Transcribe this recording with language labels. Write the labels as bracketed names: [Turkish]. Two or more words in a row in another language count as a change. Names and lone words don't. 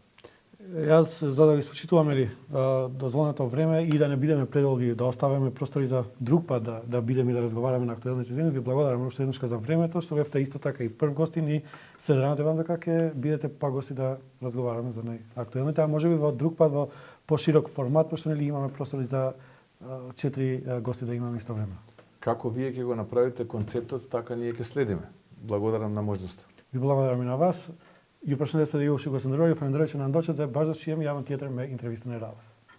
[Macedonian] Јас, за да ги спочитуваме дозволеното време и да не бидеме предолги, да оставиме простори за друг пат да бидеме и да разговараме на актуелните теми, ви благодарам уште еднаш за времето, што бевте исто така и прв гостин и се надевам дека ќе бидете пак гости да разговараме за најактуелните, а можеби во друг пат во поширок формат, пошто нели имаме простори за 4 гости да имаме исто време. Како вие ќе го направите концептот, така ние ќе следиме. Благодарам на можноста. Ви благодарам и на вас. [Albanian] Ju përshëndes edhe ju shikues të nderuar, ju falenderoj që na ndoqët dhe bashkë do të shihemi javën tjetër me intervistën e radhës.